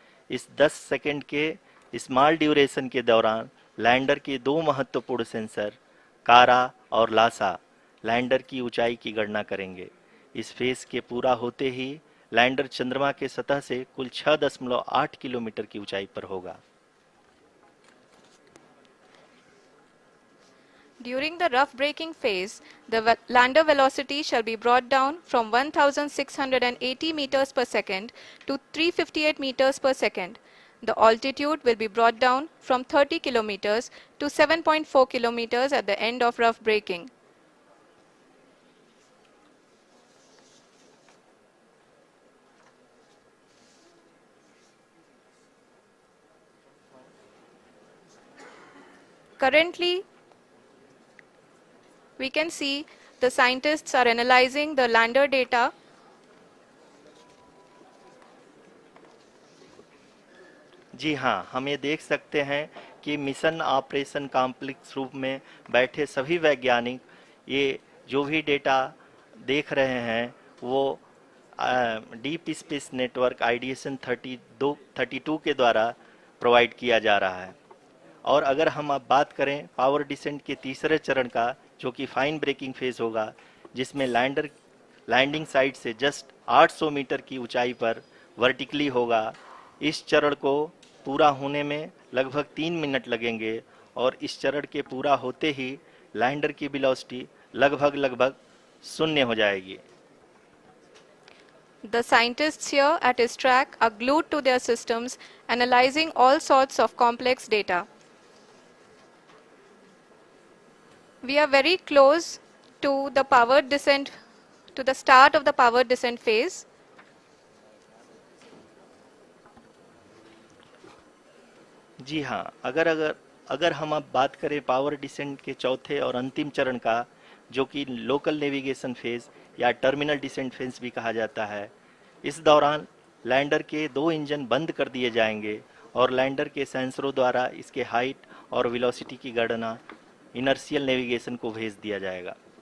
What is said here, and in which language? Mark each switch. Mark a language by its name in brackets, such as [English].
[Hindi] इस 10 सेकंड के small duration के दौरान लैंडर के 2 महत्वपूर्ण सेंसर कारा और लासा लैंडर की ऊंचाई की गणना करेंगे। इस फेज के पूरा होते ही लैंडर चंद्रमा के सतह से कुल 6.8 किलोमीटर की ऊंचाई पर होगा। [English] During the rough braking phase, the lander velocity shall be brought down from 1680 meters per second to 358 meters per second. The altitude will be brought down from 30 kilometers to 7.4 kilometers at the end of rough braking. Currently, we can see the scientists are analyzing the lander data. [Hindi] जी हाँ, हम ये देख सकते हैं कि mission operation complex रूप में बैठे सभी वैज्ञानिक ये जो भी डेटा देख रहे हैं वो डीप स्पेस नेटवर्क IDSN 32 के द्वारा प्रोवाइड किया जा रहा है। और अगर हम अब बात करें पावर डिसेंट के तीसरे चरण का, जो कि फाइन ब्रेकिंग फेज होगा, जिसमें लैंडर लैंडिंग साइट से जस्ट 800 मीटर की ऊंचाई पर वर्टिकली होगा। इस चरण को पूरा होने में लगभग 3 मिनट लगेंगे और इस चरण के पूरा होते ही लैंडर की वेलोसिटी लगभग 0 हो जाएगी। [English] The scientists here at ISTRAC are glued to their systems, analyzing all sorts of complex data. We are very close to the powered descent, to the start of the powered descent phase. [Hindi] जी हाँ, अगर हम अब बात करें power descent के चौथे और अंतिम चरण का, जो कि लोकल नेविगेशन फेज या टर्मिनल डिसेंट फेज भी कहा जाता है, इस दौरान लैंडर के 2 इंजन बंद कर दिए जाएंगे और लैंडर के सेंसरों द्वारा इसके हाइट और वेलोसिटी की गणना इनर्शियल नेविगेशन को भेज दिया जाएगा।